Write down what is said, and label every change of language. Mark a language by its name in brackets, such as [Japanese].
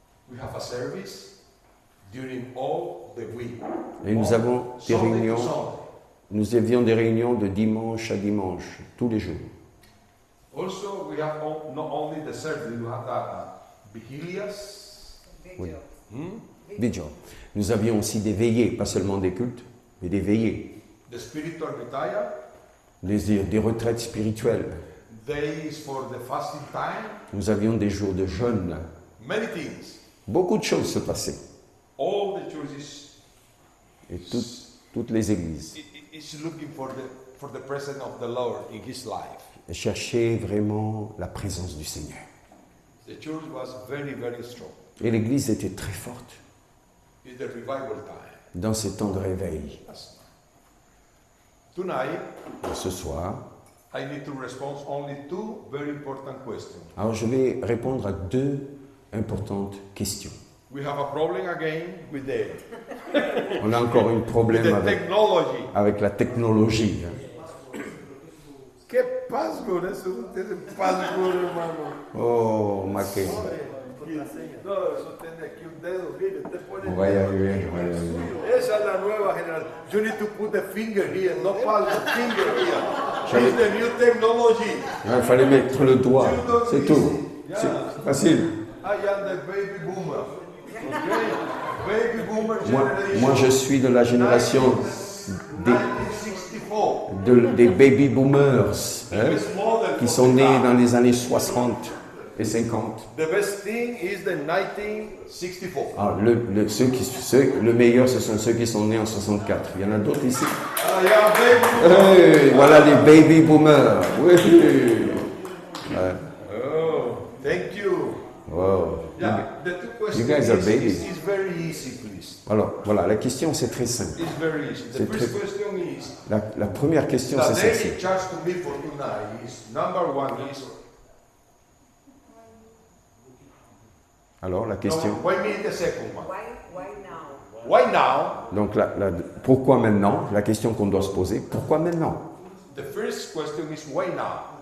[English] We have a service during all the week. [French] Et nous avons des [English] Sunday to [French] réunions, [English] Sunday. [French] nous avions des réunions de dimanche à dimanche, tous les jours. [English] Also, we have not only the service, we have vigilias. [French] Oui. Vigil. Nous avions aussi des veillées, pas seulement des cultes, mais des veillées. [English] The spiritual retire. [French] des retraites spirituelles. [English] days for the fasting time, [French] Nous avions des jours de jeûne. [English] many things. [French] Beaucoup de choses se passaient. [English] All the churches [French] Et toutes les églises [English] is looking for the presence of the Lord in his life. [French] cherchaient vraiment la présence du Seigneur. [English] The church was very, very strong. [French] Et l'église était très forte [English] It's the revival time. [French] dans ces temps de réveil. [English] Tonight, [French] Et ce soir, [English] I need to respond only two very important questions. [French] alors je vais répondre à deux importantes questions. [English] We have a problem again with [French] On a encore un [English] with [French] problème [English] the technology. [French] avec la technologie. Hein. [Spanish] ¿Qué pastor? Eso no tiene pastor, hermano. Oh, Maquet, No, eso tiene aquí un dedo. Mire, te pone. [French] on va y arriver, on va y arriver. [Spanish] Esa es la nueva generación. [English] You need to put the finger here, no pastor, finger here. It's the new technology. [French] Il fallait mettre le doigt, c'est tout. C'est facile. [English] I am the baby boomer. Okay? Baby boomer [French] Moi, [English] generation. [French] je suis de la génération des, [English] 1964. [French] des baby boomers hein, [English] It's modern [French] qui [English] for [French] sont nés [English] now. [French] dans les années 60 et 50. [English] The best thing is the 1964. [French] Ah, le meilleur, ce sont ceux qui sont nés en 64. Il y en a d'autres ici. [English] Ah, yeah, baby boomer. [French] Hey, voilà les baby boomers. Oui. Ouais. [English] Oh, thank you. Wow. Yeah, the two questions guys are babies. is very easy, please. [French] Alors, voilà, la question c'est très simple. [English] It's very easy. The [French] C'est [English] first [French] très- [English] question is [French] La première question [English] the [French] c'est [English] daily [French] celle-ci. [English] charge to me for tonight is number one is [French] Alors, la question. [English] no, why me the second one? Why now? Why now? [French] Donc, pourquoi maintenant? La question qu'on doit se poser, pourquoi maintenant? [English] The first question is why now?